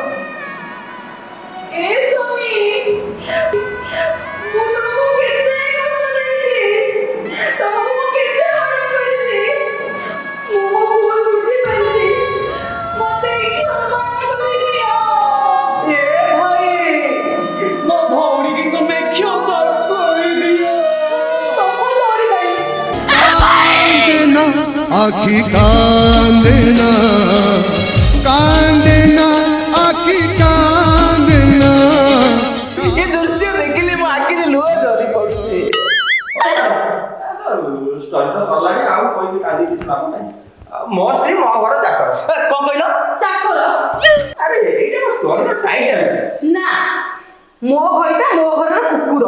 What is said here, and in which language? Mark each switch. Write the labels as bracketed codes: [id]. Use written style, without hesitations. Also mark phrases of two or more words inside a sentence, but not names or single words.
[or] ଏ ସ୍ୱାମୀ ମୁଁ ତମକୁ କେତେ କଷ୍ଟ ଦେଇଛି, ତମକୁ ମୁଁ କେତେ ହଇରାଣ କରିଛି। ମୁଁ ମୋ ଭୁଲ ବୁଝିପାରିଛି, ମତେ କ୍ଷମା କରିଦିଅ। ଏ ଭାଇ ମୋ ଭଉଣୀ କି ତୁମେ କ୍ଷମା କରିଦିଅ। କାନ୍ଦନା ଆଖି କାନ୍ଦନା କାନ୍ଦନା ଆଖି କାନ୍ଦନା। ଏ ଦୃଶ୍ୟ ଦେଖିଲେ ମୋ ଆଖିରେ ଲୁହ ଝରି ପଡୁଛି। ଷ୍ଟୋରୀ ତ ସରିଲାଣି ଆଉ କହିବି କାଲି କିଛି ଲାଭ ନାହିଁ। ମୋ ସ୍ତ୍ରୀ ମୋ ଘର ଚାକର। କଣ କହିଲ? ଚାକର ଆରେ ଏଇଟା ମୋ ଷ୍ଟୋରିର ଟାଇଟେଲ। ନା ମୋ ଘଇଟା ମୋ ଘରର କୁକୁର।